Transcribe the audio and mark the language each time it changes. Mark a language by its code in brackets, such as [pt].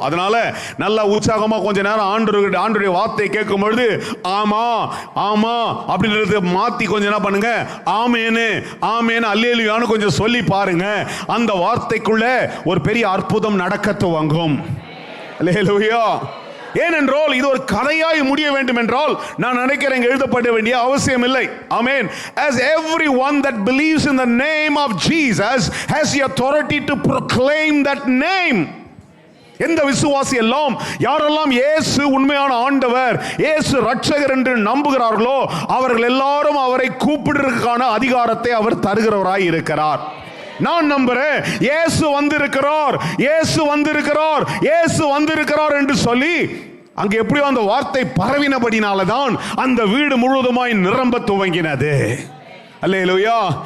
[ta] அதனால நல்லா உற்சாகமா கொஞ்ச நேரம் ஆண்டவருடைய வார்த்தை கேட்கும் பொழுது ஆமா ஆமா அப்படின்றது மாத்தி கொஞ்சம் என்ன பண்ணுங்க, ஆமேனு ஆமேனு அல்லேலூயான்னு கொஞ்சம் சொல்லி பாருங்க. அந்த வார்த்தைக்குள்ள ஒரு பெரிய அற்புதம் நடக்க துவங்கும். அல்லேலூயா. ஏனென்றால் இது ஒரு கதையாய் முடிய வேண்டும் என்றால் நான் நினைக்கிறேன் எழுதப்பட வேண்டிய அவசியம் இல்லை. ஆமென். [en] As everyone that believes in the name of Jesus has the authority to proclaim that name. [ta] எந்த விசுவாசி எல்லாம் யாரெல்லாம் இயேசு உண்மையான ஆண்டவர், இயேசு இரட்சகர் என்று நம்புகிறார்களோ அவர்கள் எல்லாரும் அவரை கூப்பிடுவதற்கான அதிகாரத்தை அவர் தருகிறவராய் இருக்கிறார். நான் நம்புறேன் இயேசு வந்திருக்கிறார், இயேசு வந்திருக்கிறார், இயேசு வந்திருக்கிறார் என்று சொல்லி அங்கே எப்படியோ அந்த வார்த்தை பரவினபடினால தான் அந்த வீடு முழுவதுமாய் நிரம்ப துவங்கினது. அல்லேலூயா.